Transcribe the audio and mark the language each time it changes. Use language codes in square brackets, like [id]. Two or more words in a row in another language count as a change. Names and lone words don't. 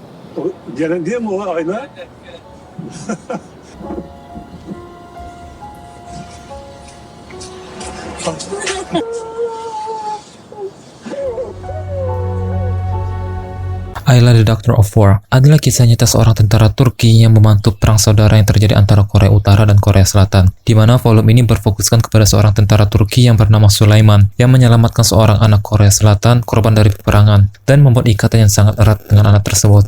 [id] Gelen diye mi o ayna? Ayla the Doctor of War adalah kisah nyata seorang tentara Turki yang membantu perang saudara yang terjadi antara Korea Utara dan Korea Selatan, di mana volume ini berfokuskan kepada seorang tentara Turki yang bernama Sulaiman yang menyelamatkan seorang anak Korea Selatan korban dari peperangan dan membuat ikatan yang sangat erat dengan anak tersebut.